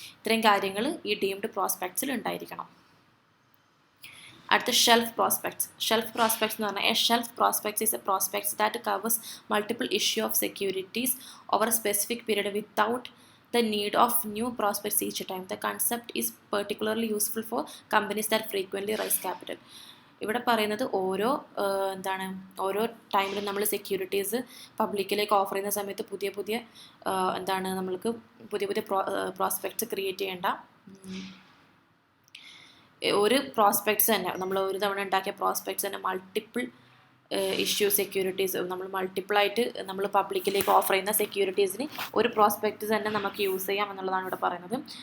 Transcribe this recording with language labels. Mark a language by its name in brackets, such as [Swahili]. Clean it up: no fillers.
[Malayalam] ഇത്രയും കാര്യങ്ങൾ ഈ ഡീംഡ് പ്രോസ്പെക്ട്സിൽ ഉണ്ടായിരിക്കണം. അടുത്ത ഷെൽഫ് പ്രോസ്പെക്ട്സ്. ഷെൽഫ് പ്രോസ്പെക്ട്സ് എന്ന് പറഞ്ഞാൽ [English] A shelf prospects is a prospects that covers multiple issue of securities over a specific period without the need of new prospects each time. The concept is particularly useful for companies that frequently raise capital. [Malayalam] ഇവിടെ പറയുന്നത് ഓരോ ടൈമിലും നമ്മൾ securities പബ്ലിക്കിലേക്ക് offer ചെയ്യുന്ന സമയത്ത് പുതിയ നമ്മൾക്ക് പുതിയ പ്രോസ്പെക്ട്സ് ക്രിയേറ്റ് ചെയ്യേണ്ട ഒരു പ്രോസ്പെക്ട്സ് തന്നെ നമ്മൾ ഒരു തവണ ഉണ്ടാക്കിയ പ്രോസ്പെക്ട്സ് തന്നെ മൾട്ടിപ്പിൾ ഇഷ്യൂ സെക്യൂരിറ്റീസ് നമ്മൾ മൾട്ടിപ്പിളായിട്ട് നമ്മൾ പബ്ലിക്കിലേക്ക് ഓഫർ ചെയ്യുന്ന സെക്യൂരിറ്റീസിന് ഒരു പ്രോസ്പെക്റ്റ് തന്നെ നമുക്ക് യൂസ് ചെയ്യാം എന്നുള്ളതാണ് ഇവിടെ പറയുന്നത്.